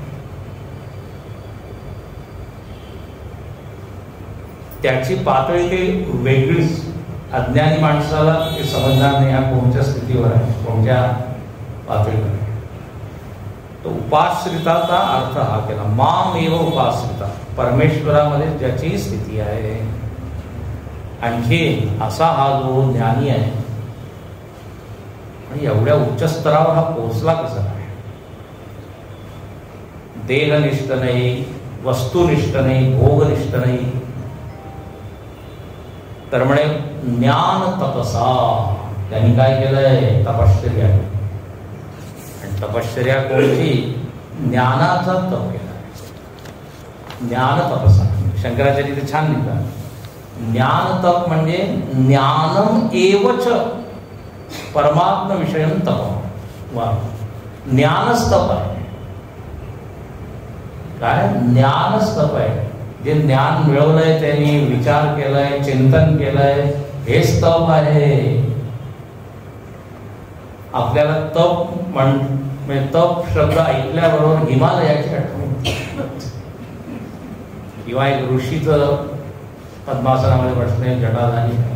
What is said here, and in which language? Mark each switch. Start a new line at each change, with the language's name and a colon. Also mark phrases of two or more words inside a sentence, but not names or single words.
Marathi: त्याची पातळी काही वेगळीच. अज्ञानी माणसाला ते समजणार नाही, हा कोणत्या स्थितीवर आहे, कोणत्या पातळीवर आहे. तो उपाश्रिताचा अर्थ हा केला.
Sanskrit: माम एव उपाश्रिता,
Marathi: परमेश्वरामध्ये ज्याची स्थिती आहे. आणखी असा हा जो ज्ञानी आहे, आणि एवढ्या उच्च स्तरावर हा पोहोचला कसा आहे? देहनिष्ठ नाही, वस्तुनिष्ठ नाही, भोगनिष्ठ नाही, तर म्हणे
Sanskrit: ज्ञान तपसा.
Marathi: त्यांनी काय केलंय? तपश्चर्या. आणि तपश्चर्या कोणती? ज्ञानाचा तप केला.
Sanskrit: ज्ञान तपसा.
Marathi: शंकराचार्य ते छान लिहितात. ज्ञान तप म्हणजे
Sanskrit: ज्ञानम एवच परमात्म विषयम तप.
Marathi: वा, ज्ञानच तप आहे. काय? ज्ञानच तप आहे. जे ज्ञान मिळवलंय, त्यांनी विचार केलाय, चिंतन केलंय, हेच तप आहे. आपल्याला तप म्हणजे तप शब्द ऐकल्याबरोबर हिमालयाची आठवण, किंवा एक ऋषीचं पद्मासनामध्ये बसणे, जटा झाली.